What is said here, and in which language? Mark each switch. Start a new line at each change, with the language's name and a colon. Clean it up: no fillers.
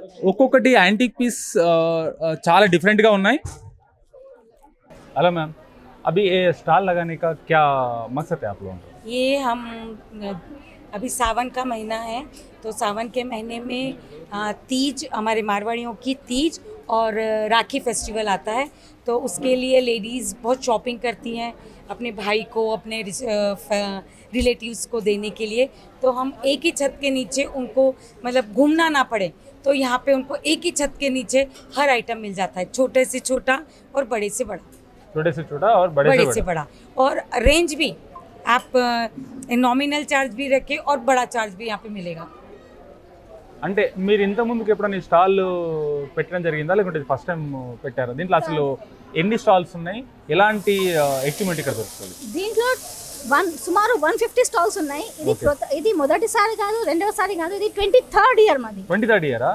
Telugu: ఒక్కొక్కటి antique piece చాలా డిఫరెంట్గా ఉన్నాయి.
Hindi: हेलो मैम, अभी ये स्टॉल लगाने का क्या मकसद है आप लोगों का? ये हम अभी सावन का महीना है, तो सावन के महीने में तीज, हमारे मारवाड़ियों की तीज और राखी फेस्टिवल आता है, तो उसके लिए लेडीज़ बहुत शॉपिंग करती हैं अपने भाई को, अपने रिलेटिव्स को देने के लिए। तो हम एक ही छत के नीचे उनको मतलब घूमना ना पड़े, तो यहाँ पे उनको एक ही छत के नीचे हर आइटम मिल जाता है, छोटे से छोटा और बड़े से बड़ा, छोटे से छोटा और बड़े से बड़ा। और रेंज भी आप नॉमिनल चार्ज भी रखें और बड़ा चार्ज भी यहाँ पे मिलेगा।
Telugu: అంటే మీరు ఇంత ముందుకు ఎప్పుడైనా ఈ స్టాల్ పెట్టడం జరిగిందా లేకుంటే ఫస్ట్ టైం పెట్టారా? దీంట్లో అసలు ఎన్ని స్టాల్స్ ఉన్నాయి, ఎలాంటి ఎక్విప్మెంట్ ఇక్కడ దొరుకుతుంది? దీంట్లో సుమారు 150 స్టాల్స్ ఉన్నాయి. ఇది మొదటిసారి కాదు, రెండవసారి కాదు, ఇది 23rd ఇయర్ మాది. 23rd ఇయరా?